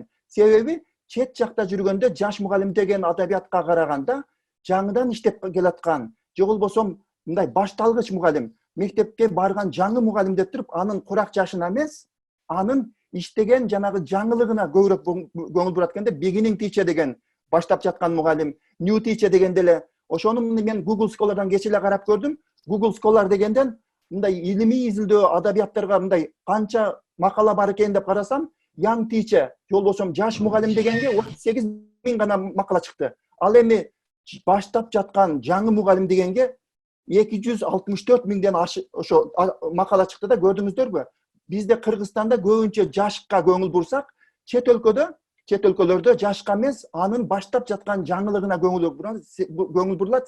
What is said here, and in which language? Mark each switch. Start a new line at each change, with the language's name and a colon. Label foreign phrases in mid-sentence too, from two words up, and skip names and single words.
Kyrgyz: Себеби чет жакта жүргөндө жаш мугалим деген адабиятка караганда жаңыдан иштеп келаткан, же болбосо мындай башталгыч мугалим, мектепке барган жаңы мугалим деп туруп, анын курак жашына эмес, анын иштеген жанагы жаңылыгына көбүрөөк көңүл бурат экенде,
English: beginning teacher
Kyrgyz: деген баштап жаткан мугалим,
English: new teacher
Kyrgyz: дегенде эле ошону мен Google Scholar'дан кече эле карап көрдүм. Google Scholar дегенден мындай илимий изилдөө адабияттарга мындай канча макала бар экен деп карасам,
English: young teacher,
Kyrgyz: же болбосо жаш мугалим дегенге 38.000 гана макала чыкты. Ал эми баштап жаткан жаңы мугалим дегенге 264.000ден ошо макала чыкты да, көрдүңүздөрбү? Бизде Кыргызстанда көбүнчө жашка көңүл бурсак, чет өлкөлөрдө жашка эмес, анын баштап жаткан жаңылыгына көңүл бурулат.